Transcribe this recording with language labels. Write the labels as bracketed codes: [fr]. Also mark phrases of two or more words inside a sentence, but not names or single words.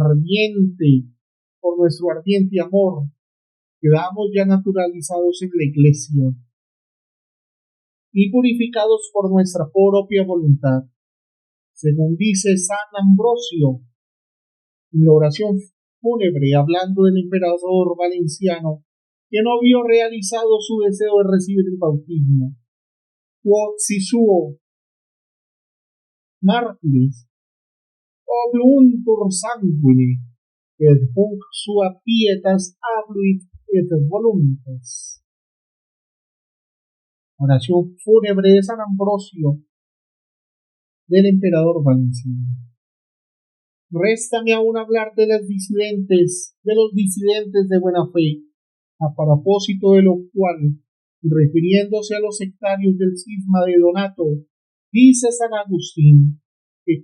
[es] ardiente amor, quedamos ya naturalizados en la iglesia y purificados por nuestra propia voluntad, según dice San Ambrosio en la oración fúnebre, hablando del emperador Valenciano, que no vio realizado su deseo de recibir el bautismo. [la] Quod si suo mártires obluntur sanguine, et hunc sua pietas abluit et voluntas. [es] Oración fúnebre de San Ambrosio del emperador Valenciano. Réstame aún hablar de los disidentes de buena fe, a propósito de lo cual, refiriéndose a los sectarios del cisma de Donato, dice San Agustín que